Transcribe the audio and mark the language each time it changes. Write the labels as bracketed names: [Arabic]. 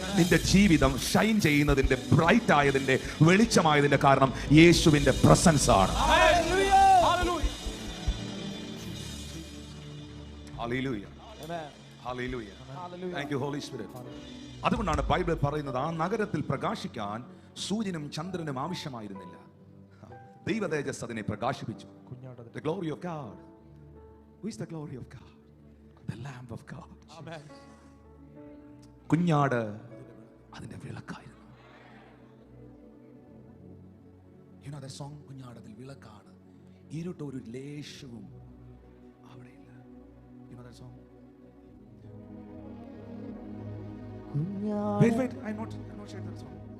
[Malayalam] നിന്റെ ജീവിതം ഷൈൻ ചെയ്യുന്നതിന്റെ, ബ്രൈറ്റ് ആയതിന്റെ, വെളിച്ചമായതിന്റെ കാരണം യേശുവിന്റെ പ്രസൻസ് ആണ്. [English] Hallelujah, hallelujah. Thank you Holy Spirit. [Malayalam] അതുകൊണ്ടാണ് ബൈബിൾ പറയുന്നത്, ആ നഗരത്തിൽ പ്രകാശിക്കാൻ സൂര്യനും ചന്ദ്രനും ആവശ്യമായിരുന്നില്ല. ദൈവ തേജസ് അതിനെ പ്രകാശിപ്പിച്ചു. [English] The glory of God. Who is the glory of God? The Lamb of God. [Malayalam] കുഞ്ഞാട് അതിന്റെ വിളക്കായിരുന്നു. [English] You know that song, [Malayalam] കുഞ്ഞാട് അതിൽ വിളക്കാണ്, ഇരുട്ട് ഒരു ലേശവും അവിടെയില്ല. [English] You know that song? Wait, I'm not sharing that song.